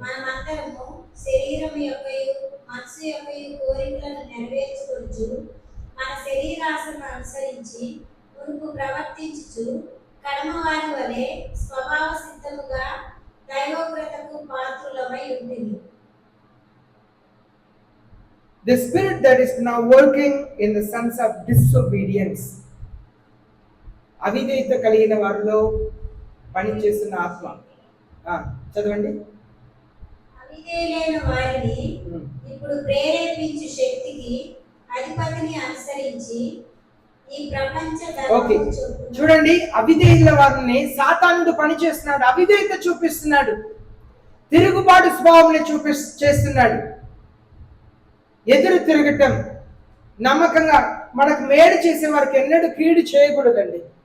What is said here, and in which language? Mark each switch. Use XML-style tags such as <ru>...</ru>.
<te>మనమందరము శరీరం యొక్కయు మనసు యొక్కయు కోరికలను నెరవేర్చుకొనుచు మన శరీరాశను అనుసరించి మునుపు ప్రవర్తించుచు కడమ వారి వలె స్వభావ సిద్ధముగా దైవవ్రతకు పాత్రులమై ఉంటుంది.</te> <en>The spirit that is now working in the sons of disobedience,</en> <te>అవిధేయత కలిగిన వారిలో పనిచేస్తున్న ఆత్మ. చదవండి. అవిధేయులైన వారిని ఇప్పుడు ప్రేరేపించు శక్తికి అధిపతిని అనుసరించి ఈ ప్రపంచ ఓకే, చూడండి, అవిధేయుల వారిని సాతానుడు పనిచేస్తున్నాడు, అవిధేయత చూపిస్తున్నాడు, తిరుగుబాటు స్వభావం చేస్తున్నాడు, ఎదురు తిరగటం, నమ్మకంగా మనకు మేలు చేసే వారికి ఎన్నడూ కీడు చేయకూడదండి.</te>